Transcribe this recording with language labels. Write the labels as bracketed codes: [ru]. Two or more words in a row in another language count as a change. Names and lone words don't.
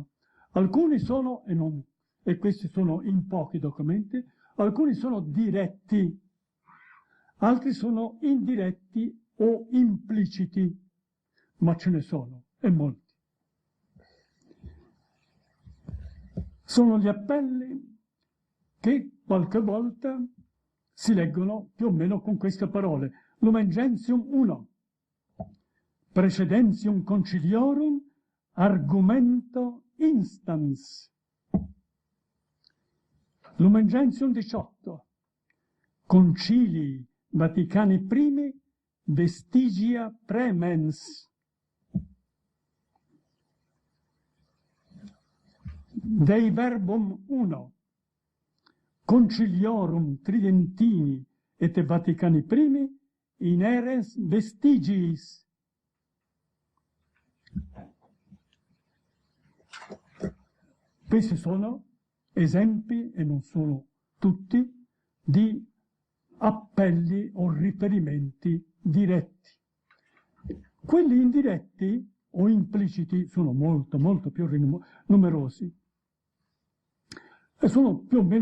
[it] Alcuni sono, e questi sono in pochi documenti, alcuni sono diretti, altri sono indiretti o impliciti, ma ce ne sono, e molti. Sono gli appelli che qualche volta si leggono più o meno con queste parole. [la] Lumen Gentium 1, Precedentium Conciliorum, Argumento Instans. Lumen Gentium 18, Concilii Vaticani I, Vestigia Premens. Dei Verbum 1, Conciliorum Tridentini et Vaticani I, Ineres Vestigiis. [it] Questi sono esempi, e non sono tutti, di appelli o riferimenti diretti. Quelli indiretti o impliciti sono molto, molto più numerosi e sono più o meno